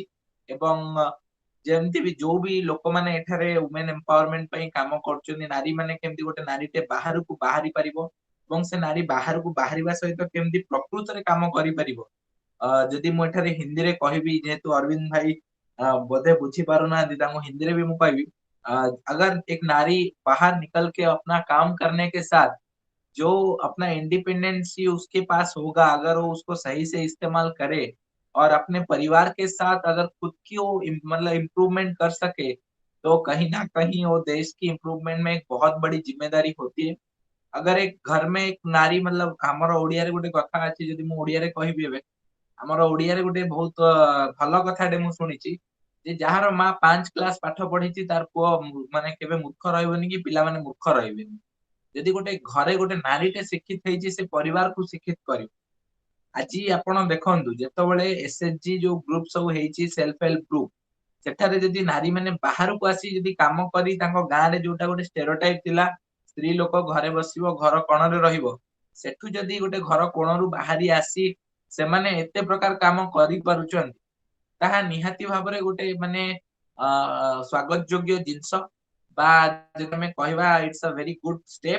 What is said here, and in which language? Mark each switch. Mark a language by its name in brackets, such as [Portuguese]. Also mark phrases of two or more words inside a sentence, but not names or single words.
[Odia] ଏବଂ ଯେମିତି ବି ଯୋଉ ବି ଲୋକମାନେ ଏଠାରେ [English] women empowerment [Odia] ପାଇଁ କାମ କରୁଛନ୍ତି, ନାରୀ ମାନେ କେମିତି ଗୋଟେ ନାରୀଟେ ବାହାରକୁ ବାହାରି ପାରିବ ଏବଂ ସେ ନାରୀ ବାହାରକୁ ବାହାରିବା ସହିତ କେମିତି ପ୍ରକୃତରେ କାମ କରିପାରିବ। ଯଦି ମୁଁ ଏଠାରେ ହିନ୍ଦୀରେ କହିବି, ଯେହେତु ଅରବିନ୍ଦ ଭାଇ ବୋଧେ ବୁଝି ପାରୁନାହାନ୍ତି, ତାଙ୍କୁ ହିନ୍ଦୀରେ ବି ମୁଁ କହିବି, [Hindi] अगर एक नारी बाहर निकल के अपना काम करने के साथ जो अपना इंडिपेंडेंसी उसके पास होगा, अगर वो उसको सही से इस्तेमाल करे और अपने परिवार के साथ अगर खुद की वो मतलब इम्प्रूवमेंट कर सके, तो कहीं ना कहीं वो देश की इम्प्रूवमेंट में एक बहुत बड़ी जिम्मेदारी होती है। अगर एक घर में एक नारी मतलब [Odia] ଆମର ଓଡିଆରେ ଗୋଟେ କଥା ଅଛି, ଯଦି ମୁଁ ଓଡିଆରେ କହିବି ଏବେ, ଆମର ଓଡିଆରେ ଗୋଟେ ବହୁତ ଭଲ କଥାଟେ ମୁଁ ଶୁଣିଛି ଯେ ଯାହାର ମା 5 କ୍ଲାସ ପାଠ ପଢିଛି ତାର ପୁଅ ମାନେ କେବେ ମୂର୍ଖ ରହିବନି କି ପିଲାମାନେ ମୂର୍ଖ ରହିବେନି। ଯଦି ଗୋଟେ ଘରେ ଗୋଟେ ନାରୀଟେ ଶିକ୍ଷିତ ହେଇଛି, ସେ ପରିବାରକୁ ଶିକ୍ଷିତ କରିବ। ଆଜି ଆପଣ ଦେଖନ୍ତୁ, ଯେତେବେଳେ ଏସଏଚଜି ଯୋଉ ଗ୍ରୁପ ସବୁ ହେଇଛି, [English] self help group, [Odia] ସେଠାରେ ଯଦି ନାରୀ ମାନେ ବାହାରକୁ ଆସି ଯଦି କାମ କରି ତାଙ୍କ ଗାଁରେ ଯୋଉଟା ଗୋଟେ ସ୍ଟେରୋଟାଇପ ଥିଲା, ସ୍ତ୍ରୀ ଲୋକ ଘରେ ବସିବ, ଘର କୋଣରେ ରହିବ, ସେଠୁ ଯଦି ଗୋଟେ ଘର କୋଣରୁ ବାହାରି ଆସି ସେମାନେ ଏତେ ପ୍ରକାର କାମ କରିପାରୁଛନ୍ତି, ତାହା ନିହାତି ଭାବରେ ଗୋଟେ ମାନେ ସ୍ଵାଗତ ଯୋଗ୍ୟ ଜିନିଷ ବା ଯଦି ଆମେ କହିବା [English] it's a very good step.